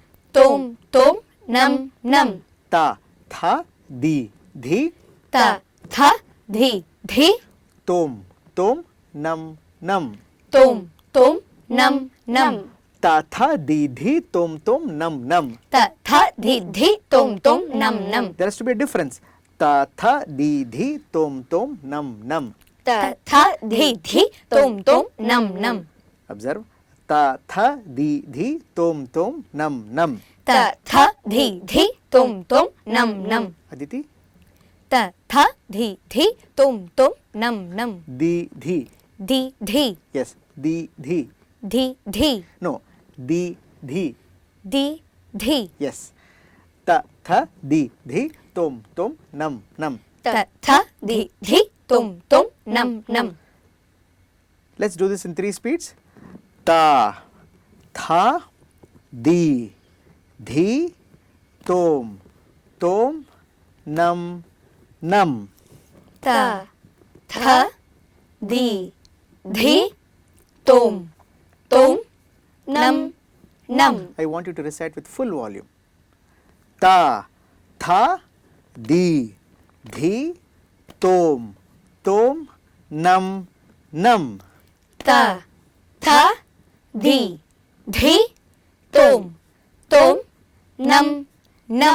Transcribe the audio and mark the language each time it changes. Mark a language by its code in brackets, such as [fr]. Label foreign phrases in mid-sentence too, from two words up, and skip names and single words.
[en] Tom, Tom, Nam, Nam. Ta, Tha, Di, Dhi, Ta, Tha, Di, Dhi, Tom, Tom, Nam, Nam. Tom, Tom, Nam, Nam. Ta, Tha, Di, Dhi, Tom, Tom, Nam, Nam. Ta, Tha, Di, Dhi, Tom, Tom, Nam, Nam. There has to be a difference. ta tha di thi tom tom nam nam. ta tha di thi tom tom nam nam. Observe. Ta tha di thi tom tom nam nam. ta tha di thi tom tom nam nam. Aditi. ta tha di thi tom tom nam nam. Di thi. di thi Yes. Di thi. di thi No. Di thi. di thi. Yes. Ta tha di thi tom tom nam nam. ta tha di thi tom tom nam nam. Let's do this in 3 speeds. Ta tha di thi tom tom nam nam. ta tha di thi tom tom nam nam. I want you to recite with full volume. Ta tha di thi tom tom nam nam. ta tha di thi tom tom nam nam.